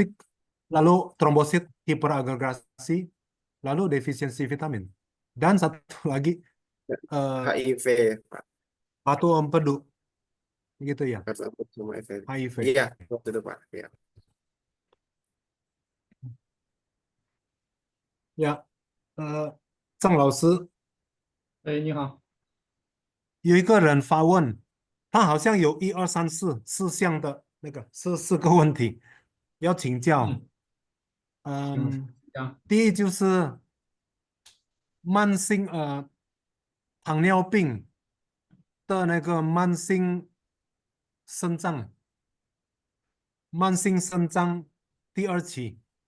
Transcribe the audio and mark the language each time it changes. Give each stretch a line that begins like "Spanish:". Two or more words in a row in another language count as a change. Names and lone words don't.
Indonesian: Diabetik, lalu trombosit hiperagregasi, lalu defisiensi vitamin. Dan satu lagi, HIV Pak, batu empedu, gitu ya, kartu akut sama HIV. HIV. Iya, waktu itu Pak. Ya. Ya,
Chinese: 郑老师哎，你好，有一个人发问，他好像有1、2、3、4项的那个4个问题要请教。请讲。第一就是慢性糖尿病的那个肾脏慢性肾脏第2期，